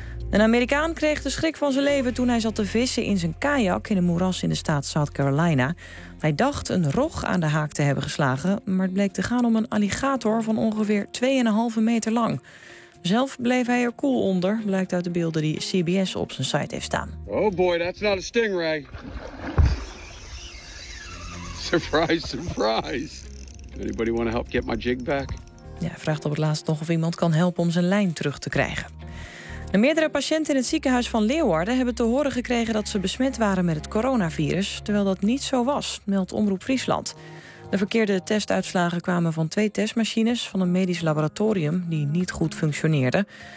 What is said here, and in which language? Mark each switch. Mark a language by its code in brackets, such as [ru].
[nl] Een Amerikaan kreeg de schrik van zijn leven toen hij zat te vissen in zijn kajak in een moeras in de staat South Carolina. Hij dacht een rog aan de haak te hebben geslagen, maar het bleek te gaan om een alligator van ongeveer 2,5 meter lang. Zelf bleef hij er cool onder, blijkt uit de beelden die CBS op zijn site heeft staan. [en] Oh boy, that's not a stingray. Surprise, surprise. Anybody want to help get my jig back? [nl] Ja, vraagt op het laatst nog of iemand kan helpen om zijn lijn terug te krijgen. De meerdere patiënten in het ziekenhuis van Leeuwarden hebben te horen gekregen dat ze besmet waren met het coronavirus, terwijl dat niet zo was, meldt Omroep Friesland. De verkeerde testuitslagen kwamen van 2 testmachines van een medisch laboratorium die niet goed functioneerden.